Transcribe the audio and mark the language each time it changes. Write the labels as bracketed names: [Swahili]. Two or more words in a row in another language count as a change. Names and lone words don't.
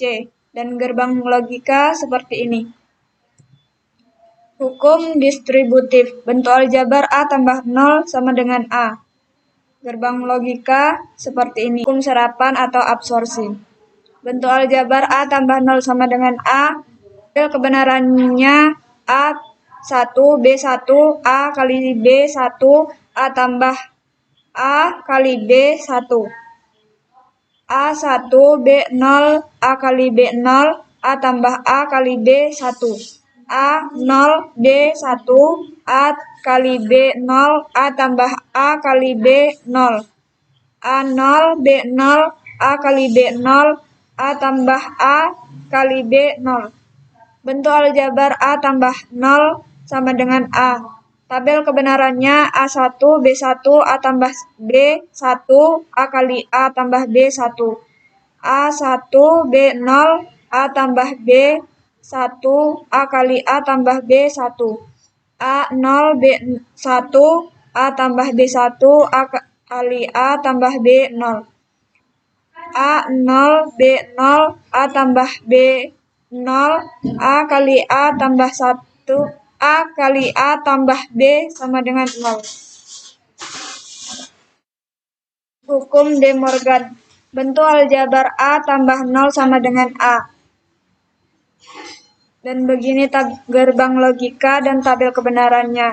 [Indonesian] Dan gerbang logika seperti ini. Hukum distributif. Bentuk aljabar A tambah 0 sama dengan A. Gerbang logika seperti ini. Hukum serapan atau absorpsi. Bentuk aljabar A tambah 0 sama dengan A. Kebenarannya A 1, B 1, A kali B 1, A tambah A kali B 1. A 1, B 0, A kali B 0, A tambah A kali B 1. A 0, B 1, A kali B 0, A tambah A kali B 0. A 0, B 0, A kali B 0, A tambah A kali B 0. Bentuk aljabar A tambah 0 sama dengan A. Tabel kebenarannya A1, B1, A tambah B 1, A kali A tambah B 1. A1, B 0, A tambah B 1, A kali A tambah B 1. A0, B 1, A tambah B 1, A kali A tambah B 0. A0, B 0, A tambah B 0, A kali A tambah 1, A kali A tambah B sama dengan 0. Hukum De Morgan. Bentuk aljabar A tambah 0 sama dengan A. Dan begini gerbang logika dan tabel kebenarannya.